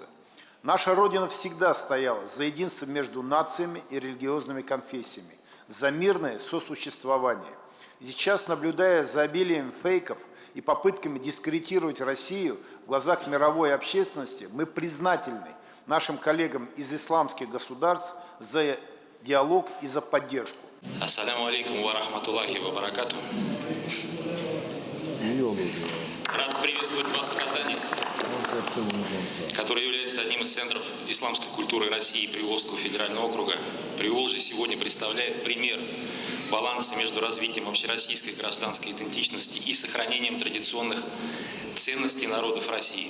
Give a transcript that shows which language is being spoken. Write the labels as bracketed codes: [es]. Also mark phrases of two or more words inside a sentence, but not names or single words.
[ru] Наша Родина всегда стояла за единство между нациями и религиозными конфессиями, за мирное сосуществование. И сейчас, наблюдая за обилием фейков и попытками дискредитировать Россию в глазах мировой общественности, мы признательны нашим коллегам из исламских государств за диалог и за поддержку. [ar] السلام عليكم ورحمة الله وبركاته. [ru] Рад приветствовать вас в Казани, который является одним из центров исламской культуры России и Приволжского федерального округа. Приволжье сегодня представляет пример баланса между развитием общероссийской гражданской идентичности и сохранением традиционных ценностей народов России.